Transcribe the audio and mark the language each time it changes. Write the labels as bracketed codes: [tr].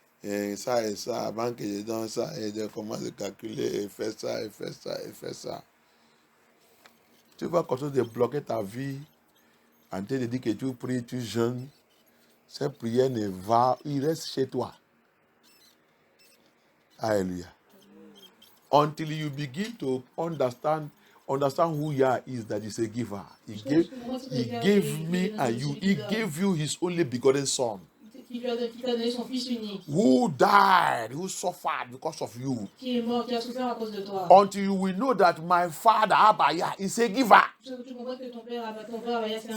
[fr] Et ça, avant que je donne ça, et je commence à calculer, et faire ça, et faire ça, et faire ça. Tu vas continuer de bloquer ta vie, en train de dire que tu pries, tu jeûnes. Cette prière ne va, il reste chez toi. [en] Hallelujah. Until you begin to understand who Yah is, that is a giver. He gave me and you. He gave you his only begotten son. [fr] Qui t'a donné son fils unique. [en] Who died, who suffered because of you. [fr] Qui est mort, qui a souffert à cause de toi. [en] Until you will know that my father, Abaya, is a giver. [fr] Tu comprends que ton père Abaya, c'est un